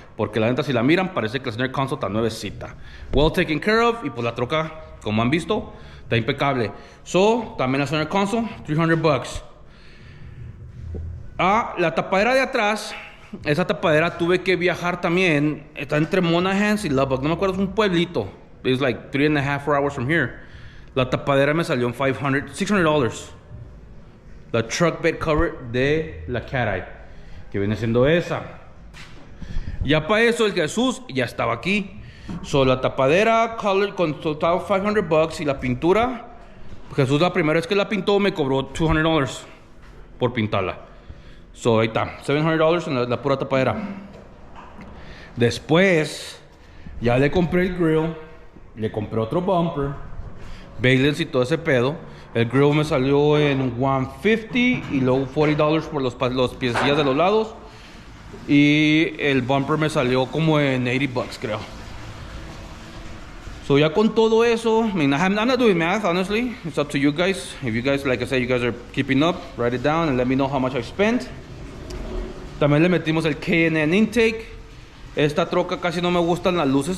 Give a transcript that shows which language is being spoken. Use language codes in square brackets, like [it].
[es] Porque la neta, si la miran, parece que la center console está nuevecita. [en] Well taken care of. [es] Y pues la troca, como han visto, está impecable. So, también la center console, $300. La tapadera de atrás. Esa tapadera tuve que viajar también. Está entre Monahans y Lubbock. No me acuerdo, es un pueblito. [en] It's like 3.5 hours from here. [es] La tapadera me salió en $600. La truck bed cover de la Cat Eye, que viene siendo esa. Ya para eso el Jesús ya estaba aquí. So la tapadera color con total $500 y la pintura. Jesús la primera vez que la pintó me cobró $200 por pintarla. So ahí está, $700 en la pura tapadera. Después ya le compré el grill, le compré otro bumper, valence y todo ese pedo. El grill me salió en $150 y luego $40 por los piecillas de los lados. Y el bumper me salió como en $80, creo. [en] So [es] ya con todo eso, [en] I mean, I'm not doing math, honestly. It's up to you guys. If you guys, like I said, you guys are keeping up, write it down and let me know how much I spent. [es] También le metimos el K&N intake. Esta troca casi no me gustan las luces.